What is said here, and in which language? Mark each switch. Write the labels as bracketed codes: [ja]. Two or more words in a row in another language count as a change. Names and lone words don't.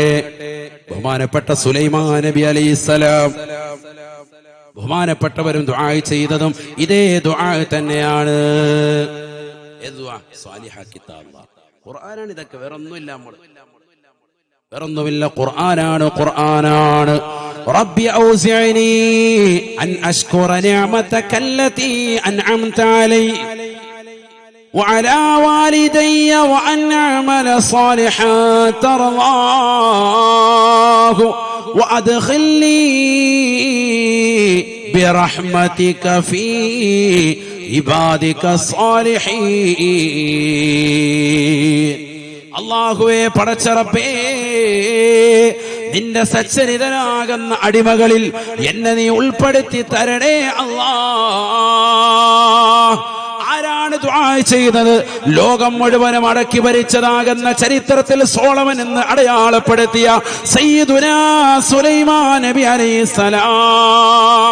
[ml] ബഹുമാനപ്പെട്ട സുലൈമാൻ നബി അലൈഹിസ്സലാം, ബഹുമാനപ്പെട്ടവരും ദുആ ചെയ്തതും ഇതേ ദുആ തന്നെയാണ്. ഖുർആനാണ് ഇതൊക്കെ, വേറൊന്നുമില്ല. ഖുർആനാണ്. [ar] رب أوزعني أن أشكر نعمتك التي أنعمت علي وعلى والدي وأن أعمل صالحا ترضاه وأدخلني برحمتك في عبادك الصالحين. [ml] അല്ലാഹുവേ, പടച്ചറപ്പേ, നിന്റെ സച്ചരിതനാകുന്ന അടിമകളിൽ എന്നെ നീ ഉൾപ്പെടുത്തി തരണേ അല്ലാ. ആരാണ് ദുആ ചെയ്തത്? ലോകം മുഴുവനും അടക്കി ഭരിച്ചതാകുന്ന ചരിത്രത്തിൽ സോളമൻ എന്ന് അടയാളപ്പെടുത്തിയ സയ്യിദുനാ സുലൈമാൻ നബി അലൈഹിസ്സലാം.